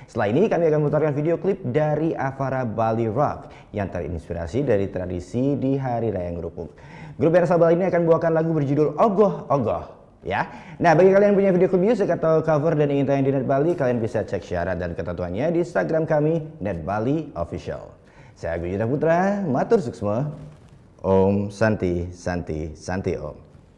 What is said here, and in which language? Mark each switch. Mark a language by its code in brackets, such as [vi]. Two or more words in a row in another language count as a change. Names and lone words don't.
[id] Setelah ini kami akan memutarkan video klip dari Avara Bali Rock yang terinspirasi dari tradisi di Hari Raya Ngerupuk. Grup band asal Bali ini akan membawakan lagu berjudul Ogoh Ogoh. Ya, nah bagi kalian yang punya video klip musik atau cover dan ingin tayang di Net Bali, kalian bisa cek syarat dan ketentuannya di Instagram kami Net Bali Official. Saya Agung Yuda Putra, [ban] matur suksma. [sa] Om Santi Santi Santi Om.